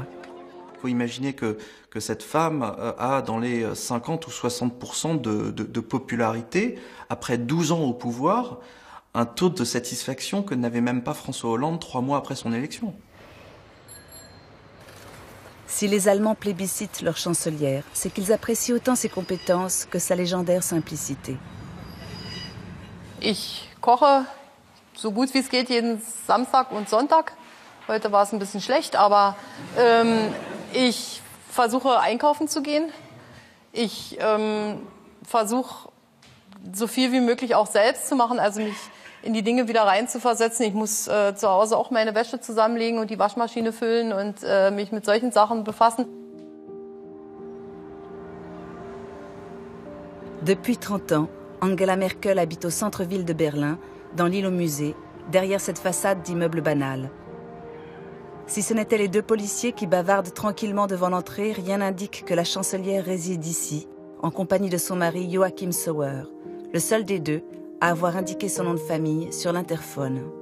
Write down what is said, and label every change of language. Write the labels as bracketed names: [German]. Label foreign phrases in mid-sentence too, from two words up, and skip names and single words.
[French] Il faut imaginer que cette femme a dans les 50 ou 60% de popularité, après 12 ans au pouvoir, un taux de satisfaction que n'avait même pas François Hollande 3 mois après son élection. Si les Allemands plébiscitent leur chancelière, c'est qu'ils apprécient autant ses compétences que sa légendaire simplicité. [German] Ich koche so gut wie es geht jeden Samstag und Sonntag. Heute war es ein bisschen schlecht, aber ich versuche einkaufen zu gehen. Ich versuche so viel wie möglich auch selbst zu machen, also mich in die Dinge wieder reinzuversetzen. Ich muss zu Hause auch meine Wäsche zusammenlegen und die Waschmaschine füllen und mich mit solchen Sachen befassen. [French] Depuis 30 ans, Angela Merkel habite au centre-ville de Berlin, dans l'île au musée, derrière cette façade d'immeuble banal. Si ce n'étaient les 2 policiers qui bavardent tranquillement devant l'entrée, rien n'indique que la chancelière réside ici, en compagnie de son mari Joachim Sauer, le seul des 2 à avoir indiqué son nom de famille sur l'interphone.